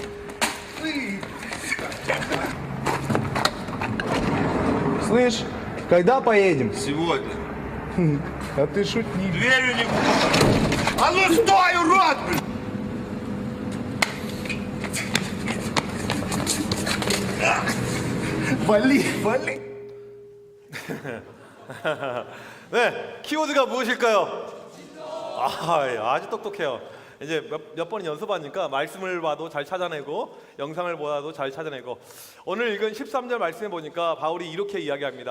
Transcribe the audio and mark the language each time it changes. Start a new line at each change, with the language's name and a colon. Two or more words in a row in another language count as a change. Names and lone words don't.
Russian: Слышь, когда поедем? Сегодня. А ты шутник. Дверью не хлопай. А ну стой, урод! Блядь! Вали, вали.
Korean: 네, 키워드가 무엇일까요? 아주 똑똑해요. 이제 몇 번 연습하니까 말씀을 봐도 잘 찾아내고 영상을 보아도 잘 찾아내고, 오늘 읽은 13절 말씀에 보니까 바울이 이렇게 이야기합니다.